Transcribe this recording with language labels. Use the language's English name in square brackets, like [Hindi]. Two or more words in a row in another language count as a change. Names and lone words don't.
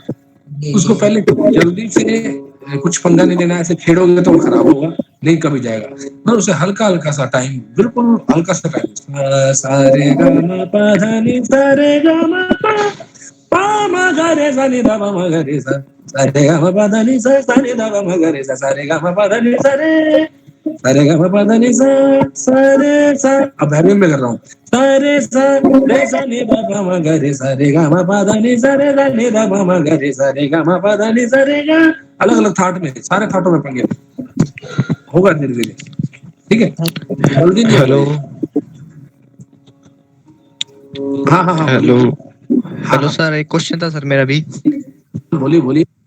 [Hindi] उसको पहले जल्दी से कुछ पंगा नहीं लेना, ऐसे छेड़ोगे तो खराब होगा, नहीं कभी जाएगा। पर उसे हल्का हल्का सा टाइम, बिल्कुल हल्का सा टाइम। सारे गा मा पा धा नि सारे गा मा पा मा गा रे सा नि धा पा मा गा रे सा, सारे गा मा पा धा नि सा नि धा पा मा गा रे सा, सारे गा मा पा धा नि सा रे, सारे गा मा पा धा नि सा रे सा। अब भैरवी में कर रहा हूँ। सारे सा रे सा नि धा पा मा गा रे सा रे गा मा पा धा नि सा रे सा नि धा पा मा गा रे सा रे गा मा पा धा नि सा रे गा। अलग अलग थाट में, सारे थाटों में पंगे होगा धीरे धीरे, ठीक है। जल्दी नहीं। हेलो हाँ हाँ हाँ, हेलो हेलो सर, एक क्वेश्चन था सर मेरा भी। बोलिए बोलिए।